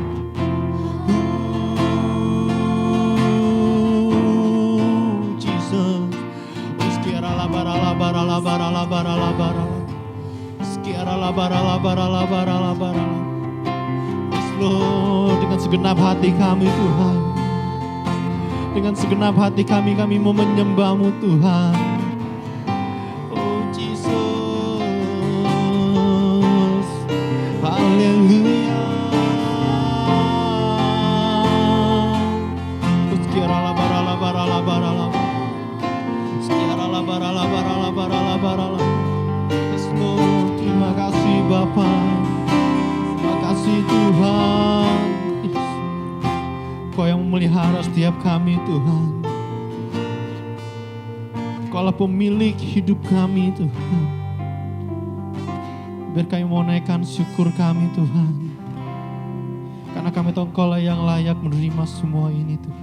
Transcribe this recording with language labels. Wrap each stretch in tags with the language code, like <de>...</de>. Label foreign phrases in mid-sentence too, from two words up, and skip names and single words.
<en>Jesus, oh sekiara la bara la bara la bara la bara la bara. Yes Lord,</en> <id>dengan segenap hati kami Tuhan, dengan segenap hati kami mau menyembah-Mu Tuhan.</id> <en>Oh Jesus, haleluya. Sekiara la bara la bara la bara la, sekiara la bara la bara la bara la bara la. Yes Lord,</en> <id>terima kasih Bapa, terima kasih Tuhan. Kau yang memelihara setiap kami Tuhan. Kaulah pemilik hidup kami Tuhan. Biar kami mau naikkan syukur kami Tuhan, karena kami tahu Kaulah yang layak menerima semua ini Tuhan.</id>